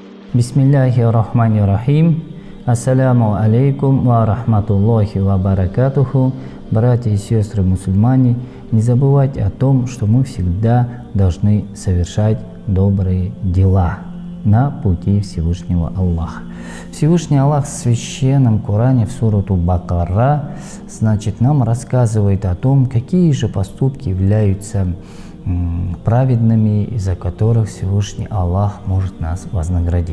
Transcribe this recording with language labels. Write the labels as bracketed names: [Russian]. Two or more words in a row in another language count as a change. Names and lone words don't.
[Arabic] بسم الله الرحمن الرحيم. السلام عليكم ورحمة الله وبركاته. [Russian] Братья и сестры мусульмане, не забывайте о том, что мы всегда должны совершать добрые дела на пути Всевышнего Аллаха. Всевышний Аллах в священном Коране в сурату Бакара, нам рассказывает о том, какие же поступки являются праведными, из-за которых Всевышний Аллах может нас вознаградить.